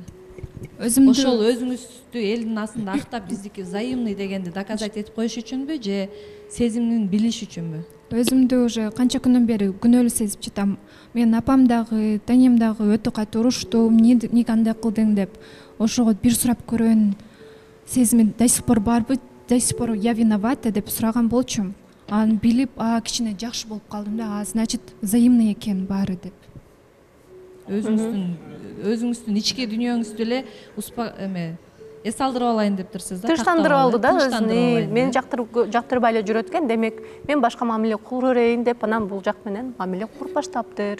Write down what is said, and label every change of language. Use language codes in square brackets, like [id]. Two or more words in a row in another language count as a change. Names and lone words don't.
[ky] Ошол өзүңүздү элдин астында актап биздики взаимный дегенди доказать этип коюш үчүнбү же сезимин билиш үчүнбү? Өзүмдү уже канча күнөн бери күнөөлүү сезип жатам. Мен апам дагы, таңем дагы өтө катуу уруштум, эмне кандай кылдың деп. Ошого бир сурап көрөйүн, сезими [ru] до сих пор [ky] барбы, [ru] до сих пор я виновата [ky] деп сураган болчумун. Аны билип, кичине жакшы болуп калдым да, [ru] значит взаимный [ky] экен баары деп. Өзүңүздүн ички дүйнөңүздү эле эс алдырып алайын деп турсуз да. Тынчтандырып алды да өзүн. Мен жактырбай эле жүрөт экен, демек мен башка мамиле кылып берейин деп, анан бул жак менен мамиле куруп баштаптыр.